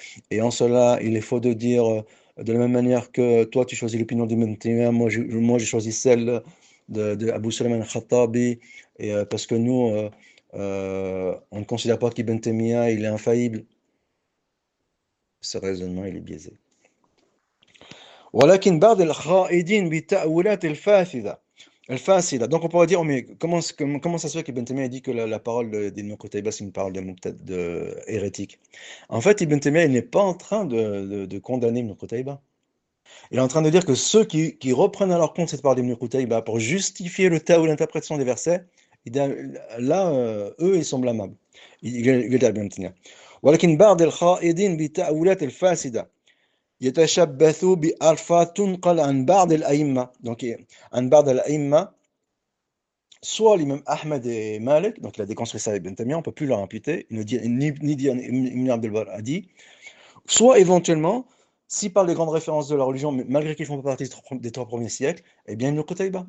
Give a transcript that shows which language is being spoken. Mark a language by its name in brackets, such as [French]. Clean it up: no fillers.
[French] Et en cela, il est faux de dire, de la même manière que toi tu choisis l'opinion d'Ibn Taymiyyah, moi j'ai choisi celle de Abu Sulaiman al-Khattabi, et parce que nous, on ne considère pas qu'Ibn Taymiyyah il est infaillible. Ce raisonnement il est biaisé. [Arabic] ولكن بعض الخائدين بالتأويلات الفاسدة. [French] Donc on pourrait dire, mais comment ça se fait qu'Ibn Taymiyyah dit que la parole d'Ibn Qutayba c'est une parole de hérétique? En fait, Ibn Taymiyyah il n'est pas en train de condamner Ibn Qutayba. Il est en train de dire que ceux qui reprennent à leur compte cette parole d'Ibn Qutayba pour justifier le ta'wil, l'interprétation des versets, là, eux ils sont blâmables. Il dit Ibn Taymiyyah. [Arabic] ولكن بعض الخائدين بالتأويلات الفاسدة يتشبث بألفاظ تنقل عن بعض الأئمة. Donc عن بعض الأئمة [French] soit l'imam Ahmed et Malik, donc il a déconstruit ça avec Ibn Taymiyyah, on ne peut plus leur imputer, ni dire Ibn Abdel Bar a dit, soit éventuellement, s'ils parlent des grandes références de la religion, mais malgré qu'ils ne font pas partie des 3 premiers siècles, eh bien Ibn Qutayba.